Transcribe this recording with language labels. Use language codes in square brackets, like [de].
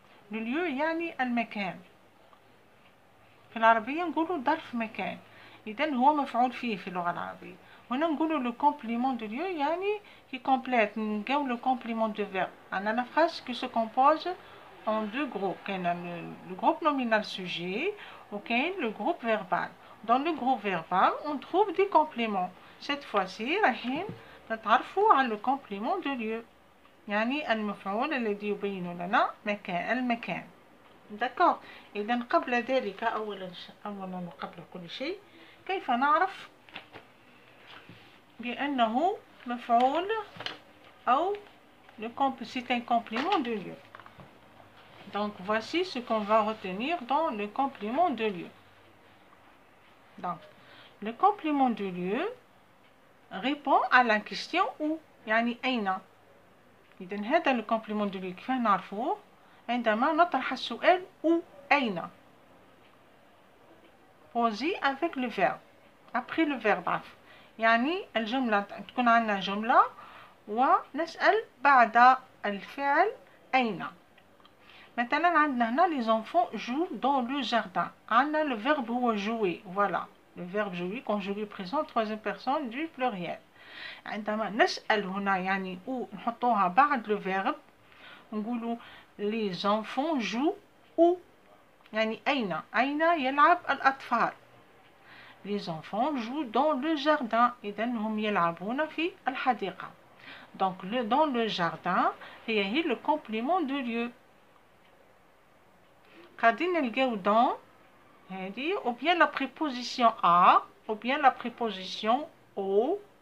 [ar] لو ليو يعني المكان. في العربية نقولوا ظرف مكان، إذا هو مفعول فيه في اللغة العربية. هنا نقولوا [fr] لو كومبليمون دو ليو يعني كي كومبليت. نلقاو لو كومبليمون دو فيرب. عندنا لا فراز كي سو كومبوز en deux groupes. كاين le groupe nominal sujet وكاين le groupe verbal. Dans le groupe verbal on trouve des compléments. cette fois-ci [ar] رايحين نتعرفوا على [fr] le complément de lieu، [ar] يعني المفعول الذي يبين لنا المكان. داكور. إذا قبل ذلك أولا وقبل كل شيء، كيف نعرف بأنه مفعول أو c'est un complément de lieu. [fr] Donc voici ce qu'on va retenir dans le complément de lieu. Donc le complément de lieu répond à la question où، يعني أين. [ar] إذا هذا [fr] le complément de lieu [ar] كيف نعرفوه؟ عندما نطرح السؤال [fr] où، أين، posé avec le verbe après le verbe. [ar] يعني الجملة تكون عندنا جملة ونسأل بعد الفعل أين. مثلا عندنا هنا [fr] les enfants jouent dans le jardin. عندنا le verbe هو jouer. voilà le verbe jouer conjugué présent troisième personne du pluriel. [ar] عندما نسأل هنا يعني où نحطوها بعد le verbe نقولوا [fr] les enfants jouent où، [ar] يعني أين يلعب الأطفال. [fr] les enfants jouent dans le jardin. [ar] إذا هم يلعبون في الحديقة. [fr] donc dans le jardin هي le complément de lieu. [ar] قاعدين نلقاو [fr] dans هذه ou bien la préposition à ou bien la préposition au.